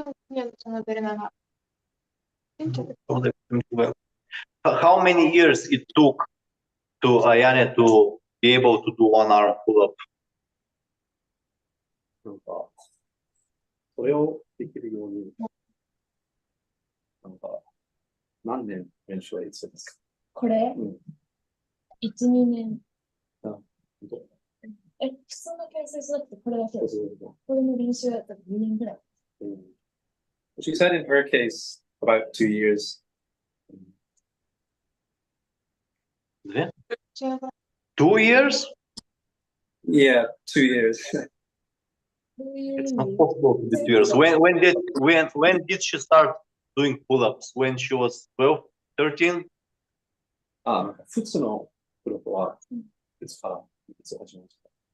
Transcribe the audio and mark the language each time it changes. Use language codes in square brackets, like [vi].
[bg] няма да се набере на. [en] Well, how many years it took to Ayane to be able to do one arm pull-up? [ja] なんか、それをできるように、なんか、何年練習は言ってたんですか？これ、1、2年。本当普通の回数じゃなくてこれだけです。そうそうこれの練習やったら2年ぐらい。そう。 [en] She said in her case, about 2 years. Yeah. 2 years? Yeah, 2 years. It's not possible to do 2 years. When did she start doing pull-ups? When she was 12, 13? [ja] なんか、普通のプロとは、いつから始めました？